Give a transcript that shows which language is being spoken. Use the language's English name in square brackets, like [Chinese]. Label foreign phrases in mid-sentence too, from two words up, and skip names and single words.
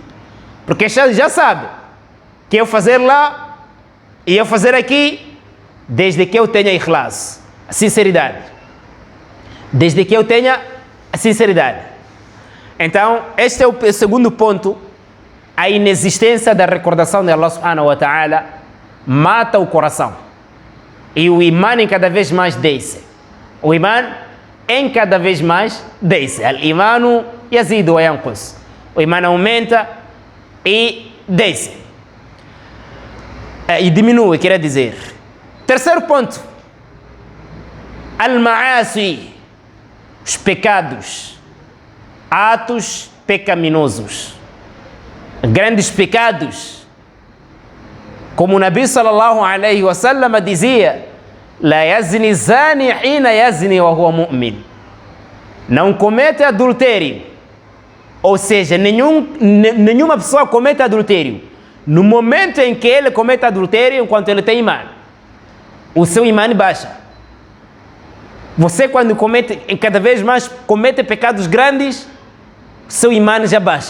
[Portuguese] Porque já sabe que eu fazer lá e eu fazer aqui, desde que eu tenha ikhlas, a sinceridade. Desde que eu tenha a sinceridade. Então, este é o segundo ponto. A inexistência da recordação de [Arabic] الله سبحانه وتعالى [Portuguese] mata o coração. E o imã em cada vez mais desce. O imã em cada vez mais desce. [Arabic] الإيمان يزيد وينقص. [Portuguese] O imã aumenta e desce. E diminui, quer dizer. Terceiro ponto. Al-ma'asi. Os pecados. Atos pecaminosos. Grandes pecados. Como o Nabi [Arabic] صلى الله عليه وسلم [Portuguese] dizia: [Arabic] لا يزني الزاني حين يزني وهو مؤمن. [Portuguese] Não comete adultério. Ou seja, nenhuma pessoa comete adultério no momento em que ele comete adultério enquanto ele tem imã. O seu imã baixa. Você quando cada vez mais comete pecados grandes, seu imã já baixa.